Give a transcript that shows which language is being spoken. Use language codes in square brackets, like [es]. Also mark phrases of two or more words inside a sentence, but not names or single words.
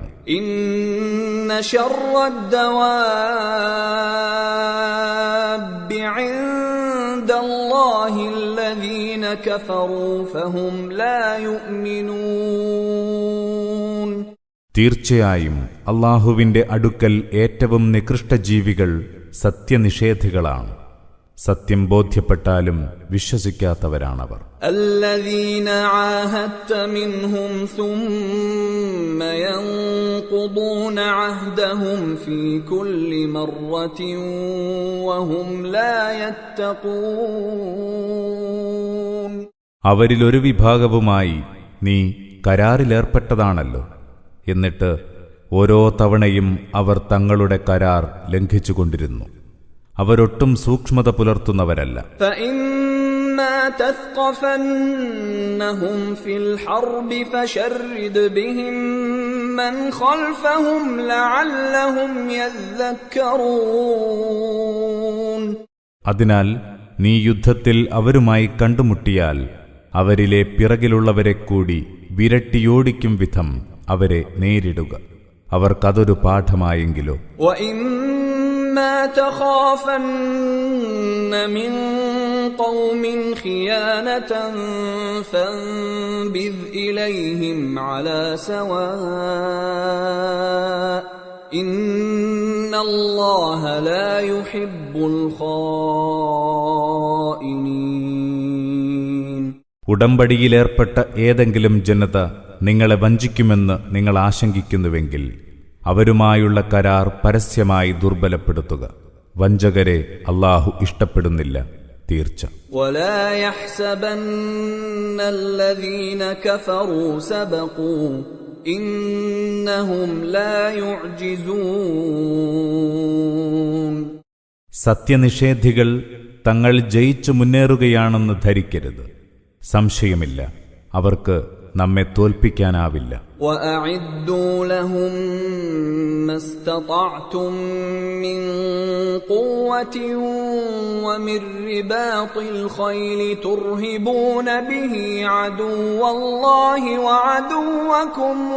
[ar] إن شر الدواب عند الله الذين كفروا فهم لا يؤمنون. [ml] തീർച്ചയായും അല്ലാഹുവിന്റെ അടുക്കൽ ഏറ്റവും നികൃഷ്ടജീവികൾ സത്യനിഷേധികളാണ്. സത്യം ബോധ്യപ്പെട്ടാലും വിശ്വസിക്കാത്തവരാണവർ. [ar] الذين عاهدت منهم ثم ينقضون عهدهم في كل مرة وهم لا يتقون. [ml] അവരിലൊരു വിഭാഗവുമായി നീ കരാറിലേർപ്പെട്ടതാണല്ലോ, എന്നിട്ട് ഓരോ തവണയും അവർ തങ്ങളുടെ കരാർ ലംഘിച്ചുകൊണ്ടിരുന്നു. അവരൊട്ടും സൂക്ഷ്മത പുലർത്തുന്നവരല്ല. [ar] فإما تثقفنهم في الحرب فشرد بهم من خلفهم لعلهم يذكرون. [ml] അതിനാൽ നീ യുദ്ധത്തിൽ അവരുമായി കണ്ടുമുട്ടിയാൽ അവരിലെ പിറകിലുള്ളവരെ കൂടി വിരട്ടിയോടിക്കും വിധം അവരെ നേരിടുക. അവർക്കതൊരു പാഠമായെങ്കിലോ. [ar] وَإِمَّا تَخَافَنَّ مِنْ قَوْمٍ خِيَانَةً فَانبِذْ إِلَيْهِمْ عَلَى سَوَاءٍ إِنَّ اللَّهَ لَا يُحِبُّ الْخَائِنِينَ. [ml] ഉടമ്പടിയിലേർപ്പെട്ട ഏതെങ്കിലും ജനത നിങ്ങളെ വഞ്ചിക്കുമെന്ന് നിങ്ങൾ ആശങ്കിക്കുന്നുവെങ്കിൽ അവരുമായുള്ള കരാർ പരസ്യമായി ദുർബലപ്പെടുത്തുക. വഞ്ചകരെ അല്ലാഹു ഇഷ്ടപ്പെടുന്നില്ല, തീർച്ച. [ar] وَلَا يَحْسَبَنَّ الَّذِينَ كَفَرُوا سَبَقُوا إِنَّهُمْ لَا يُعْجِزُونَ. [ml] സത്യനിഷേധികൾ തങ്ങൾ ജയിച്ചു മുന്നേറുകയാണെന്ന് ധരിക്കരുത്. സംശയമില്ല, അവർക്ക് നമ്മെ തോൽപ്പിക്കാനാവില്ല. [ar] وَأَعِدُّوا لَهُم مَّا اسْتَطَعْتُم مِّن قُوَّةٍ وَمِن رِّبَاطِ الْخَيْلِ تُرْهِبُونَ بِهِ عَدُوَّ اللَّهِ وَعَدُوَّكُمْ